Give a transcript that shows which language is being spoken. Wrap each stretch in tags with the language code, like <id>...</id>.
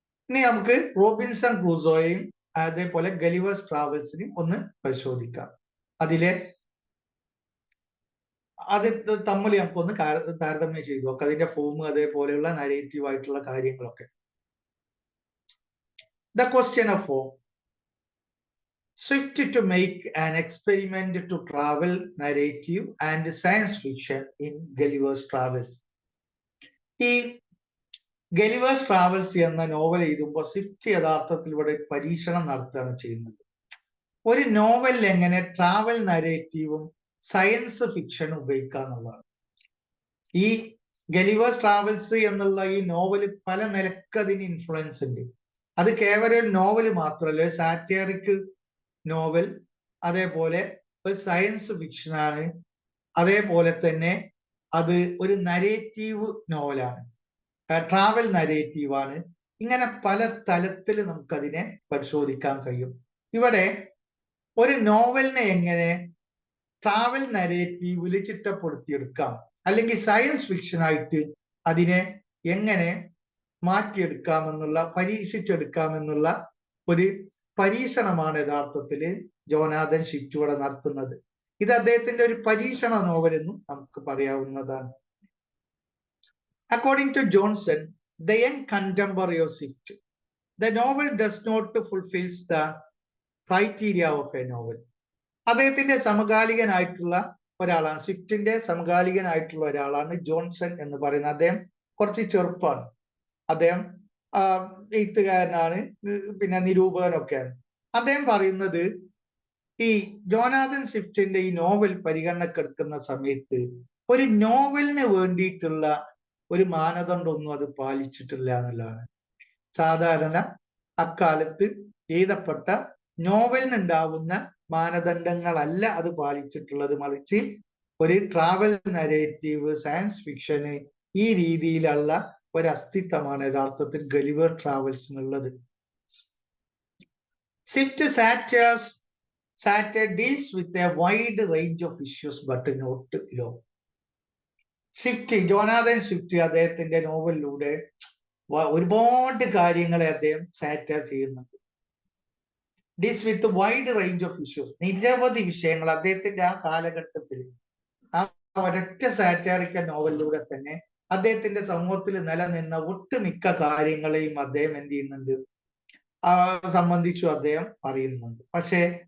<ml>ഇനി നമുക്ക് റോബിൻസൺ ക്രൂസോയെയും അതേപോലെ ഗലിവേഴ്സ് ട്രാവൽസിനെയും ഒന്ന് പരിശോധിക്കാം. അത് തമ്മിൽ നമുക്കൊന്ന് താരതമ്യം ചെയ്തു നോക്കാം. അതിന്റെ ഫോം അതേപോലെയുള്ള നരേറ്റീവ് ആയിട്ടുള്ള കാര്യങ്ങളൊക്കെ.</ml> <en>The question of form. Swift to make an experiment to travel narrative and science fiction in Gulliver's Travels.</en> <ml>ഈ ഗലിവേഴ്സ് ട്രാവൽസ് എന്ന നോവൽ എഴുതുമ്പോൾ സ്വിഫ്റ്റ് യഥാർത്ഥത്തിൽ ഇവിടെ പരീക്ഷണം നടത്തുകയാണ് ചെയ്യുന്നത്. ഒരു നോവലിൽ എങ്ങനെ ട്രാവൽ നരേറ്റീവും സയൻസ് ഫിക്ഷനും ഉപയോഗിക്കുക എന്നുള്ളതാണ്. ഈ ഗലിവേഴ്സ് ട്രാവൽസ് എന്നുള്ള ഈ നോവല് പല നിലക്ക് അതിന് ഇൻഫ്ലുവൻസ് ഉണ്ട്. അത് കേവലം ഒരു നോവല് മാത്രമല്ല, സാറ്ററിക് നോവൽ, അതേപോലെ ഒരു സയൻസ് ഫിക്ഷനാണ്, അതേപോലെ തന്നെ അത് ഒരു നരേറ്റീവ് നോവലാണ്, ട്രാവൽ നരേറ്റീവാണ്. ഇങ്ങനെ പല തലത്തിൽ നമുക്കതിനെ പരിശോധിക്കാൻ കഴിയും. ഇവിടെ ഒരു നോവലിനെ എങ്ങനെ ട്രാവൽ നരേറ്റീവിൽ ചിട്ടപ്പെടുത്തിയെടുക്കാം, അല്ലെങ്കിൽ സയൻസ് ഫിക്ഷൻ ആയിട്ട് അതിനെ എങ്ങനെ മാറ്റിയെടുക്കാമെന്നുള്ള പരീക്ഷിച്ചെടുക്കാമെന്നുള്ള ഒരു പരീക്ഷണമാണ് യഥാർത്ഥത്തിൽ ജോനാഥൻ സ്വിഫ്റ്റ് ഇവിടെ നടത്തുന്നത്. ഇത് അദ്ദേഹത്തിന്റെ ഒരു പരീക്ഷണ നോവൽ എന്നും നമുക്ക് പറയാവുന്നതാണ്.</ml> <en>According to Johnson, the young contemporary of Swift, the novel does not fulfill the criteria of a novel.</en> <ml>അദ്ദേഹത്തിന്റെ സമകാലികനായിട്ടുള്ള ഒരാളാണ്, സ്വിഫ്റ്റിന്റെ സമകാലികനായിട്ടുള്ള ഒരാളാണ് ജോൺസൺ എന്ന് പറയുന്നത്. അദ്ദേഹം കുറച്ച് ചെറുപ്പമാണ്. അദ്ദേഹം എഴുത്തുകാരനാണ്, പിന്നെ നിരൂപകനൊക്കെയാണ്. അദ്ദേഹം പറയുന്നത് ഈ ജോനാഥൻ സ്വിഫ്റ്റിന്റെ ഈ നോവൽ പരിഗണനക്കെടുക്കുന്ന സമയത്ത് ഒരു നോവലിന് വേണ്ടിയിട്ടുള്ള ഒരു മാനദണ്ഡമൊന്നും അത് പാലിച്ചിട്ടില്ല എന്നുള്ളതാണ്. സാധാരണ അക്കാലത്ത് എഴുതപ്പെട്ട നോവലിനുണ്ടാവുന്ന മാനദണ്ഡങ്ങളല്ല അത് പാലിച്ചിട്ടുള്ളത്. മറിച്ച് ഒരു ട്രാവൽ നരേറ്റീവ്, സയൻസ് ഫിക്ഷന്, ഈ രീതിയിലുള്ള ഒരു അസ്തിത്വമാണ് യഥാർത്ഥത്തിൽ Gulliver ട്രാവൽസിനുള്ളത്.</ml> <en>Swift satire deals with a wide range of issues but not law.</en> <ml>Jonathan Swift അദ്ദേഹത്തിന്റെ നോവലിലൂടെ ഒരുപാട് കാര്യങ്ങളെ അദ്ദേഹം സാറ്റർ ചെയ്യുന്നുണ്ട്.</ml> <en>deals with wide range of issues,</en> <ml>നിരവധി വിഷയങ്ങൾ അദ്ദേഹത്തിന്റെ ആ കാലഘട്ടത്തിൽ ആ ഒരൊറ്റ സാറ്ററിക്കൽ നോവലിലൂടെ തന്നെ അദ്ദേഹത്തിന്റെ സമൂഹത്തിൽ നിലനിന്ന ഒട്ടുമിക്ക കാര്യങ്ങളെയും അദ്ദേഹം എന്ത് ചെയ്യുന്നുണ്ട്, സംബന്ധിച്ചു അദ്ദേഹം പറയുന്നുണ്ട്. പക്ഷേ</ml>